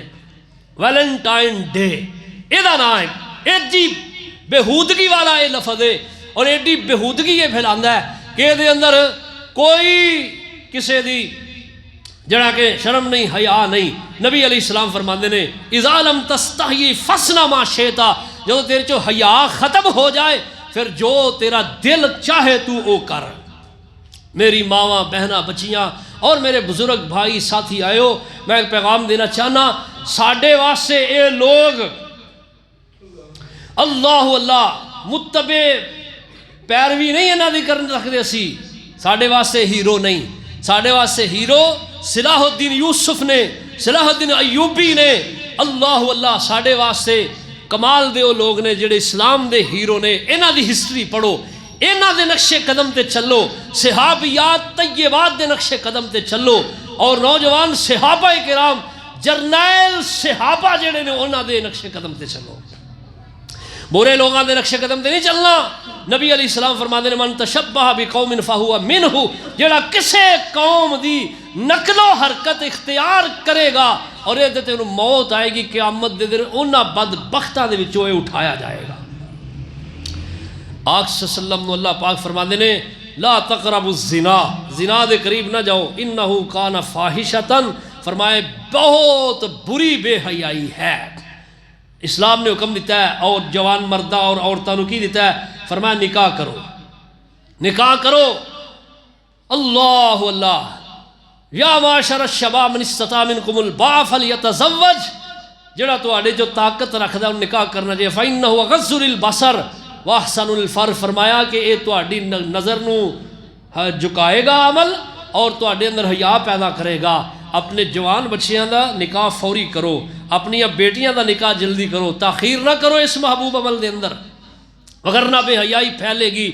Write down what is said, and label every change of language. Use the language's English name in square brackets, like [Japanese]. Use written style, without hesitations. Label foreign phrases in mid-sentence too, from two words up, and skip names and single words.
[Punjabi] ویلنٹائن ڈے اے دا نام ہے، ایڈی بےہودگی والا یہ لفظ ہے اور ایڈی بےہودگی یہ پھیلاندا ہے کہ یہ دے اندر کوئی کسی دی جڑا کہ شرم نہیں، حیا نہیں۔ [Arabic] نبی علیہ السلام [Punjabi] فرماندے نے [Arabic] اذا لم تستحی فصنع ما شئت، [Punjabi] جب تیرے چو حیا ختم ہو جائے پھر جو تیرا دل چاہے تو او کر۔ میری ماواں بہناں بچیاں اور میرے بزرگ بھائی ساتھی آئے ہو، میں ایک پیغام دینا چاہنا ساڈے واسطے اے لوگ اللہ اللہ متبع پیروی نہیں انہاں دی کرن رکھدے سی، ساڈے واسطے ہیرو نہیں، ساڈے واسطے ہیرو صلاح الدین یوسف نے، صلاح الدین ایوبی نے، اللہ اللہ ساڈے واسطے کمال دے وہ لوگ نے جڑے اسلام دے ہیرو نے۔ انہاں دی ہسٹری پڑھو، انہاں دے نقش قدم تے چلو، صحابیات طیبات دے نقش قدم تے چلو اور نوجوان صحابہ کرام جرنیل صحابہ جڑے نے انہاں دے نقش قدم تے چلو، برے لوگاں دے نقش قدم تے نہیں چلنا۔ [Arabic] نبی علیہ السلام [Punjabi] فرماتے ہیں [Arabic] من تشبہ بقوم فہو منہ، [Punjabi] جڑا کسے قوم دی نقل و حرکت اختیار کرے گا اور یہ دیتے انہوں موت آئے گی، قیامت دے دن انہاں بدبختہ دے وچوں اٹھایا جائے گا۔ آقا [Arabic] صلی اللہ علیہ وسلم [Punjabi] اللہ پاک فرماتے ہیں [Arabic] لا تقربوا الزنا، [Punjabi] زنا دے قریب نہ جاؤ، [Arabic] انہو کان فاحشۃ، [Punjabi] فرمائے بہت بری بے حیائی ہے۔ اسلام نے حکم دیتا ہے اور جوان مردہ اور عورتوں کو کی دیتا ہے، فرمایا نکاح کرو، نکاح کرو۔ [Arabic] اللہ اللہ یا معاشر الشباب من استطاع منکم الباء فلیتزوج، [Punjabi] جڑا تواڈے جو طاقت رکھدا ہے نکاح کرنا چاہیے، [Arabic] فإنہ غض للبصر واحسن الفرج، [Punjabi] فرمایا کہ اے تواڈی نظر نو جھکائے گا عمل اور تواڈے اندر حیا پیدا کرے گا۔ اپنے جوان بچیاں دا نکاح فوری کرو، اپنی بیٹیاں دا نکاح جلدی کرو، تاخیر نہ کرو اس محبوب عمل دے اندر، وگرنہ بے حیائی پھیلے گی۔